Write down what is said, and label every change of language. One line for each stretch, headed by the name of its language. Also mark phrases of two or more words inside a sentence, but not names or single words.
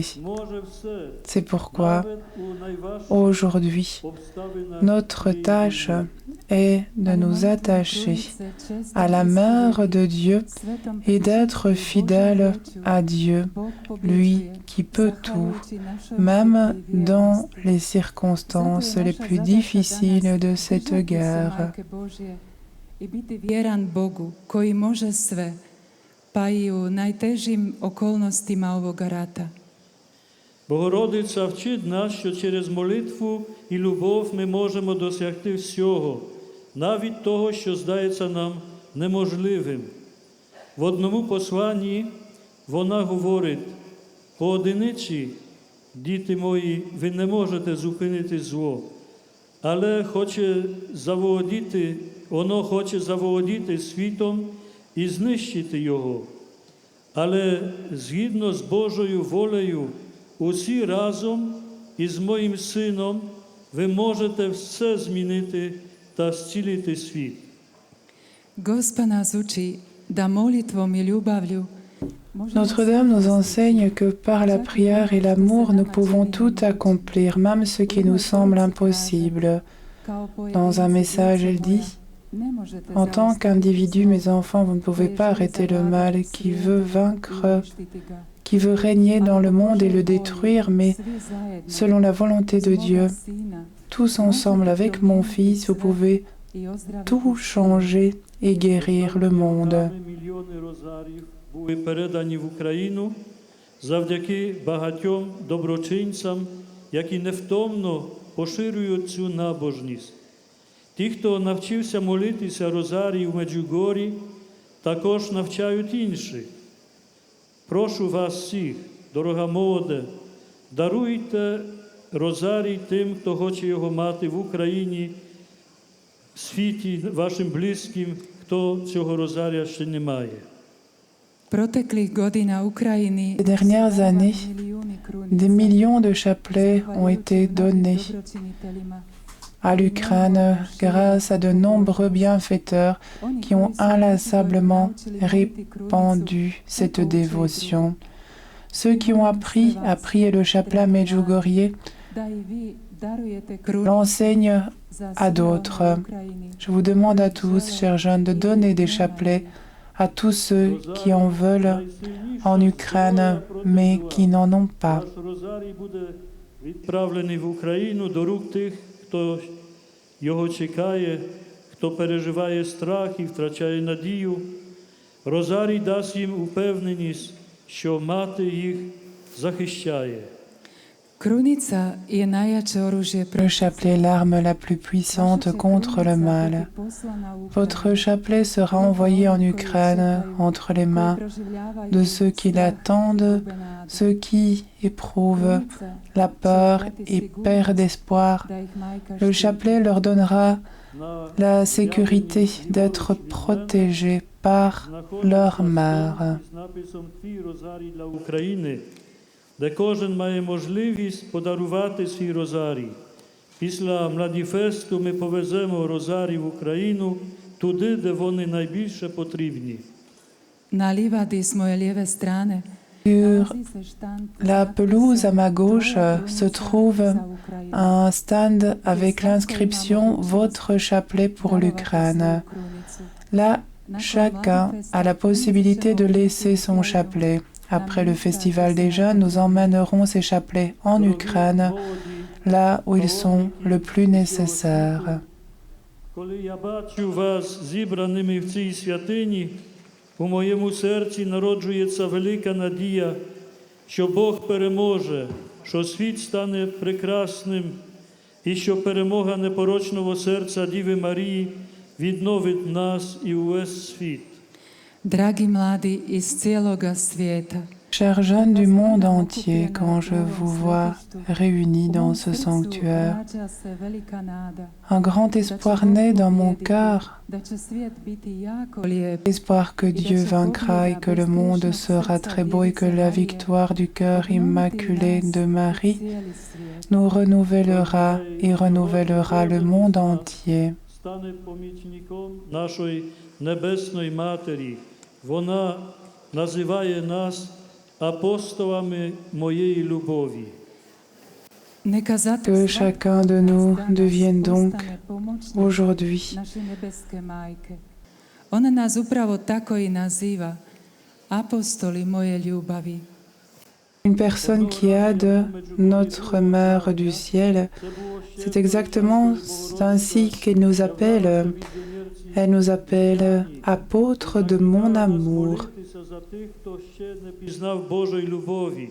French: C'est pourquoi aujourd'hui, notre tâche est de nous attacher à la Mère de Dieu et d'être fidèles à Dieu, lui qui peut tout, même dans les circonstances les plus difficiles de cette guerre.
Croatian: I biti vjeran Bogu koji može sve, pa i u najtežim okolnostima ovoga rata.
Ukrainian: Богородиця вчить нас, що через молитву і любов ми можемо досягти всього, навіть того, що здається нам неможливим. В одному посланні вона говорить: поодиничі, діти мої, ви не можете зупинити зло, але воно хоче заволодіти світом і знищити його. Але згідно з Божою волею, усі разом із моїм сином ви можете все змінити та зцілити світ.
Croatian: Gospa nas uči da molitvom i ljubavlju
French: Notre-Dame nous enseigne que par la prière et l'amour, nous pouvons tout accomplir, même ce qui nous semble impossible. Dans un message, elle dit: en tant qu'individu, mes enfants, vous ne pouvez pas arrêter le mal qui veut vaincre, qui veut régner dans le monde et le détruire, mais selon la volonté de Dieu, tous ensemble avec mon Fils, vous pouvez tout changer et guérir le monde.
Ukrainian: Були передані в Україну завдяки багатьом доброчинцям, які невтомно поширюють цю набожність. Ті, хто навчився молитися розарій в Меджугорі, також навчають інших. Прошу вас всіх, дорога молоде, даруйте розарій тим, хто хоче його мати в Україні, в світі, вашим близьким, хто цього розарія ще не має.
French: Ces dernières années, des millions de chapelets ont été donnés à l'Ukraine grâce à de nombreux bienfaiteurs qui ont inlassablement répandu cette dévotion. Ceux qui ont appris à prier le chapelet Medjugorje l'enseignent à d'autres. Je vous demande à tous, chers jeunes, de donner des chapelets à tous ceux qui en veulent en Ukraine, mais qui n'en ont pas.
Ukrainian: Відправлений в Україну до рук тих, хто його чекає, хто переживає страх і втрачає надію. Розарій дасть їм упевненість, що мати їх захищає.
Croatian: Krunica je najjače oružje
French: Le
Croatian: protiv
French: chapelet est l'arme la plus puissante contre le mal. Votre chapelet sera envoyé en Ukraine entre les mains de ceux qui l'attendent, ceux qui éprouvent la peur et perdent espoir. Le chapelet leur donnera la sécurité d'être protégés par leur mère.
Ukrainian: З написом «Твій розарій для України», де кожен має можливість подарувати свій розарій. Після Младіфесту ми повеземо розарій в Україну, туди, де вони найбільше потрібні.
Croatian: Na livadi s moje lijeve strane
French: Sur
Croatian: nalazi se štand
French: la pelouse à ma gauche se trouve
Croatian: za Ukrajinu.
French: un stand avec l'inscription Votre chapelet pour l'Ukraine. Là, chacun a la possibilité de laisser son chapelet. Après le festival des jeunes, nous emmènerons ces chapelets en Ukraine, là où ils sont le plus nécessaires.
Ukrainian: Коли я бачу вас зібраними в цій святині, у моєму серці народжується велика надія, що Бог переможе, що світ стане прекрасним і що перемога непорочного серця Діви Марії відновить нас і увесь світ.
Croatian: Dragi mladi iz cijeloga svijeta,
French: Chers jeunes du monde entier, quand je vous vois réunis dans ce sanctuaire,
Croatian: rađa se velika nada
French: un grand espoir naît dans mon cœur,
Croatian: da će svijet biti jako lijep,
French: l'espoir que Dieu vaincra et que le monde sera très beau et que la victoire du cœur immaculé de Marie
Croatian: cijeli svijet.
French: nous renouvellera et renouvellera le monde entier.
Ukrainian: Стане помічником нашої Небесної Матері. Вона називає нас апостолами моєї любові.
Croatian: Neka zato
French: Que
Croatian: svaki
French: chacun de
Croatian: od
French: nous
Croatian: nas danas
French: devienne donc
Croatian: postane pomoćnik
French: aujourd'hui
Croatian: naše nebeske majke. Ona nas upravo tako i naziva, apostoli moje ljubavi.
French: une personne qui aide notre Mère du ciel. C'est exactement ainsi qu'elle nous appelle. Elle nous appelle apôtres de mon amour.
Ukrainian: Молитися за тих, хто ще не пізнав Божої любові.